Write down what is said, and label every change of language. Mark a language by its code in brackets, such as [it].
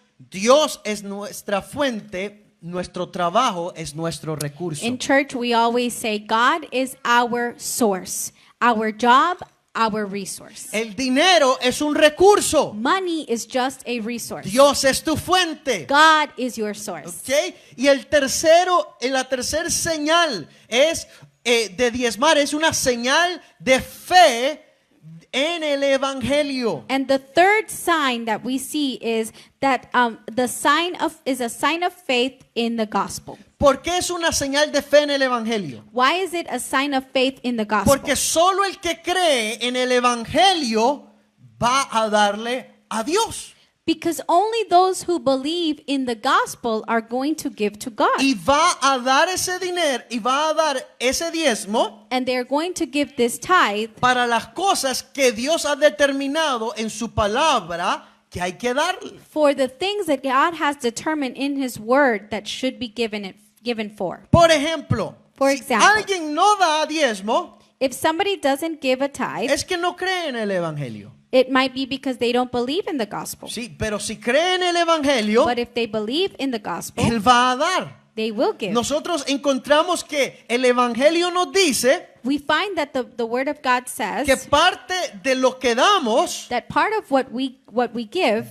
[es] Dios es nuestra fuente, nuestro trabajo es nuestro recurso. [en] In church, we always say, God is our source, our job, our resource. [es] El dinero es un recurso. [en] Money is just a resource. [es] Dios es tu fuente. [en] God is your source. [es] ¿Ok? [en] Y la tercera señal es de diezmar, es una señal de fe en el evangelio. [es] And the third sign that we see is that a sign of faith in the gospel. [en] ¿Por qué es una señal de fe en el evangelio? [es] Why is it a sign of faith in the gospel? [en] Porque solo el que cree en el evangelio va a darle a Dios. [es] Because only those who believe in the gospel are going to give to God. [en] Y va a dar ese dinero y va a dar ese diezmo [es] And they're going to give this tithe [en] para las cosas que Dios ha determinado en su palabra que hay que darle. [es] for the things that God has determined in his word that should be given for. Por ejemplo, [en] For [es] si [en] example. [es] alguien no da diezmo, [en] If somebody doesn't give a tithe, [es] es que no cree en el evangelio. [en] it might be because they don't believe in the gospel. [es] Sí, pero si cree en el evangelio, [en] But if they believe in the gospel, [es] él va a dar. [en] they will give. [es] Nosotros encontramos que el evangelio nos dice [en] We find that the word of God says [es] que parte de lo que damos [en] that part of what we give